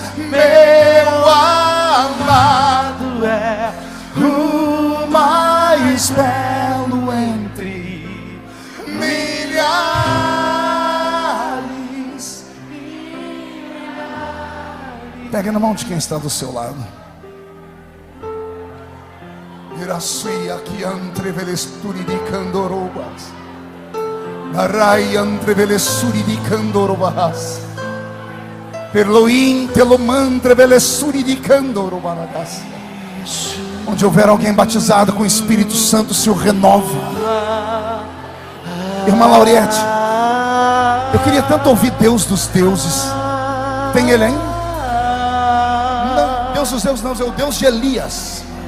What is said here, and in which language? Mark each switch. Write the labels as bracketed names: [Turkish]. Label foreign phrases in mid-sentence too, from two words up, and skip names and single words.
[Portuguese] Meu amado é o mais belo entre milhares. Pega na mão de quem está do seu lado. Irasui aqui entre velesturi di candorobas. Narai entre velesturi di candorobas. Perloim telomantre velesturi di candorobas. Onde houver alguém batizado com o Espírito Santo, o Senhor renova. Irmã Lauriette, eu queria tanto ouvir Deus dos deuses. Tem ele ainda? Não, Deus dos deuses não, é o Deus de Elias.